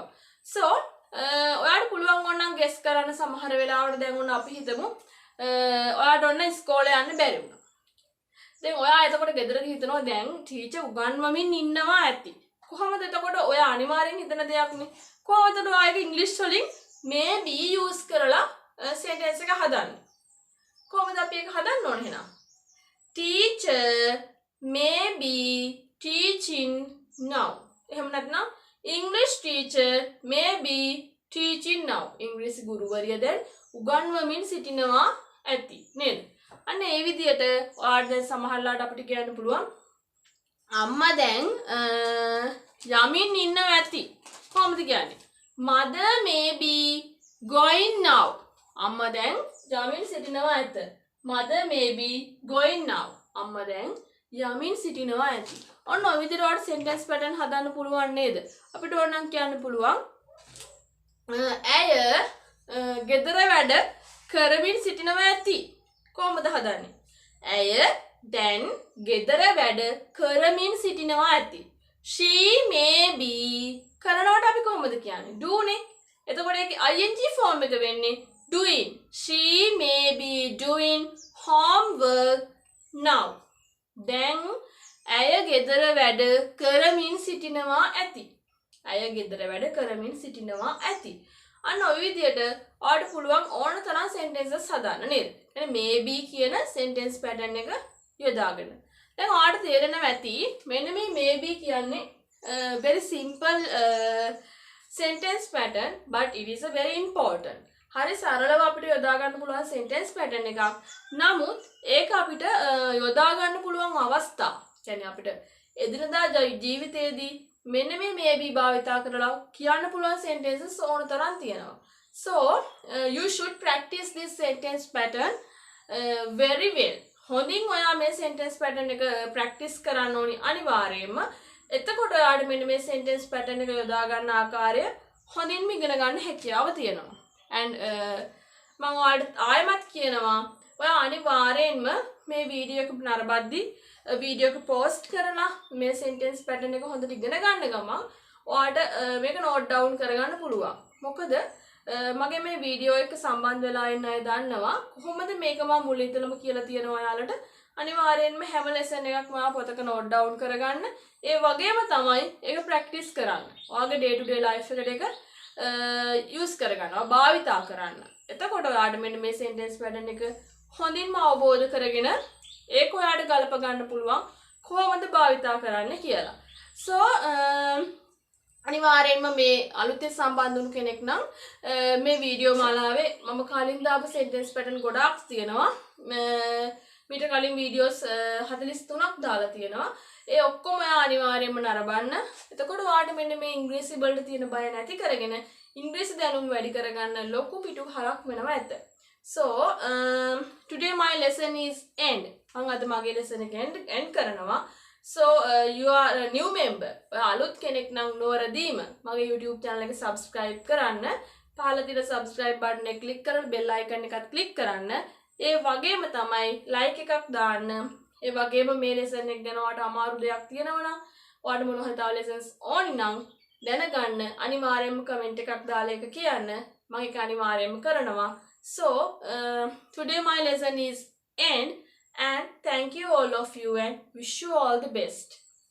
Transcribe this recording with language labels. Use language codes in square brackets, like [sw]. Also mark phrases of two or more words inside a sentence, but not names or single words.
[si] So ඔයාට පුළුවන් ඕනනම් guess කරන්න සමහර වෙලාවට දැන් ඔන්න අපි හිතමු ඔයාට ඔන්න ඉස්කෝලේ යන්න බැරි වුණා. දැන් ඔයා එතකොට ගෙදරදී හිතනවා දැන් ටීචර් උගන්වමින් ඉන්නවා ඇති. කොහොමද එතකොට ඔයා අනිවාර්යෙන් හිතන දෙයක්නේ. කොහොමද ඔයාගේ ඉංග්‍රීසි වලින් [en] maybe use [si] කරලා sentence එක හදන්නේ. කොහොමද අපි ඒක හදන්න ඕන එහෙනම්? [en] Teacher may be teaching now. [si] එහෙම නැත්නම් [en] English teacher may be teaching now. [si] ඉංග්‍රීසි ගුරුවරිය දැන් උගන්වමින් සිටිනවා ඇති නේද? අන්න ඒ විදිහට ඔයාලට දැන් සමහරලාට අපිට කියන්න පුළුවන් අම්මා දැන් යමින් ඉන්නවා ඇති. කොහොමද කියන්නේ? [en] Mother may be going now. [si] අම්මා දැන් යමින් සිටිනවා ඇත. [en] Mother may be going now. [si] අම්මා දැන් යමින් සිටිනවා ඇති. ඔන්න ඔය විදිහට ඔයාලට [en] sentence pattern [si] හදන්න පුළුවන් නේද? අපිට ඕනනම් කියන්න පුළුවන් ඇය ගෙදර වැඩ කරමින් සිටිනවා ඇති. කොහොමද හදන්නේ? ඇය දැන් ගෙදර වැඩ කරමින් සිටිනවා ඇති. [en] She may be [si] කරනවට අපි කොහොමද කියන්නේ? do නේ. එතකොට ඒකේ [en] ing form [si] එක වෙන්නේ doing. [en] She may be doing homework now. [si] දැන් ඇය ගෙදර වැඩ කරමින් සිටිනවා ඇති. ඇය ගෙදර වැඩ කරමින් සිටිනවා ඇති. අන්න ඔය විදියට ඔයාලට පුළුවන් ඕන තරම් sentences හදාන්න නේද? එහෙනම් maybe කියන [en] sentence pattern [si] එක යොදාගෙන. දැන් ඔයාලට තේරෙනවා ඇති මෙන්න මේ maybe කියන්නේ [en] very simple sentence pattern but it is a very important. [si] හරි සරලව අපිට යොදා ගන්න පුළුවන් [en] sentence pattern [si] එකක්. නමුත් ඒක අපිට යොදා ගන්න පුළුවන් අවස්ථා. කියන්නේ අපිට එදිනදා ජීවිතයේදී මෙන්න මේ maybe භාවිතා කරලා කියන්න පුළුවන් sentences ඕන තරම් තියෙනවා. [en] So you should practice this sentence pattern very well. [si] හොඳින් ඔයා මේ [en] sentence pattern [si] එක practice කරන්න ඕනි අනිවාර්යයෙන්ම. එතකොට ඔයාට මෙන්න මේ [en] sentence pattern [si] එක යොදා ගන්න ආකාරය හොඳින්ම ඉගෙන ගන්න හැකියාව තියෙනවා. And මම ඔයාලට ආයෙමත් කියනවා ඔයා අනිවාර්යයෙන්ම මේ වීඩියෝ එක නරඹද්දී වීඩියෝ එක පෝස්ට් කරලා මේ [en] sentence pattern [si] එක හොඳට ඉගෙන ගන්න ගමන් ඔයාලට මේක [en] note down [si] කරගන්න පුළුවන්. මොකද මගේ මේ වීඩියෝ එක සම්බන්ධ වෙලා ඉන්න අය දන්නවා කොහොමද මේක මම මුලින් ඉඳලම කියලා තියෙනවා ඔයාලට අනිවාර්යයෙන්ම හැම lesson එකක්ම ඔයා පොතක [en] note down [si] කරගන්න. ඒ වගේම තමයි ඒක practice කරන්න. ඔයාගේ [en] day to day life [si] එකට ඒක use කරගන්නවා භාවිතා කරන්න. එතකොට ඔයාට මෙන්න මේ [en] sentence pattern [si] එක හොඳින්ම අවබෝධ කරගෙන ඒක ඔයාට ගලප ගන්න පුළුවන් කොහොමද භාවිතා කරන්න කියලා. So අනිවාර්යයෙන්ම මේ අලුතෙන් සම්බන්ධ වුණු කෙනෙක් නම් මේ වීඩියෝ මාලාවේ මම කලින් දාපු [en] sentence pattern [si] ගොඩාක් තියෙනවා. මීට කලින් වීඩියෝස් 43ක් දාලා තියෙනවා. ඒ ඔක්කොම ඔයා අනිවාර්යයෙන්ම නරඹන්න. එතකොට ඔයාට මෙන්න මේ ඉංග්‍රීසි වලට තියෙන බය නැති කරගෙන ඉංග්‍රීසි දැනුම වැඩි කරගන්න ලොකු පිටුහලක් වෙනවා ඇත. [en] So today my lesson is end. [si] මම අද මගේ lesson එක end කරනවා. [en] So you are a new member. [si] ඔයා අලුත් කෙනෙක් නම් නොවරදීම මගේ YouTube channel එක subscribe කරන්න. පහළ තියෙන [en] subscribe button [si] එක click කරලා [en] bell icon [si] එකත් click කරන්න. ඒ වගේම තමයි like එකක් දාන්න. ඒ වගේම මේ lesson එක ගැන ඔයාලට අමාරු දෙයක් තියෙනවා නම් ඔයාලට මොන හරි තව lessons ඕනි නම් දැනගන්න අනිවාර්යයෙන්ම comment එකක් දාලා ඒක කියන්න. මම ඒක අනිවාර්යයෙන්ම කරනවා. [en] So today my lesson is end and thank you all of you and wish you all the best.